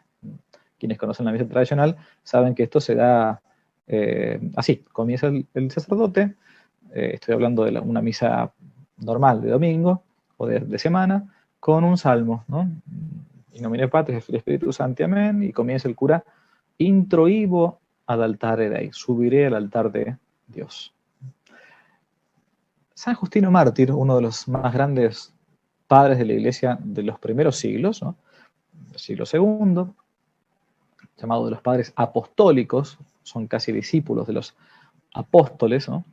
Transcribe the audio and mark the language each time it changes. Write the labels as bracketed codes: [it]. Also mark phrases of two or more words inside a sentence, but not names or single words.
[es] Quienes conocen la misa tradicional saben que esto se da así, comienza el sacerdote, estoy hablando de una misa normal de domingo o de semana, con un salmo, ¿no? [la] In nomine Patris et Filii et Spiritus Sancti, [es] amén, y comienza el cura, [la] introibo ad altare Dei, [es] subiré al altar de Dios. San Justino Mártir, uno de los más grandes padres de la Iglesia de los primeros siglos, ¿no? Del siglo II, llamado de los padres apostólicos, son casi discípulos de los apóstoles, ¿no?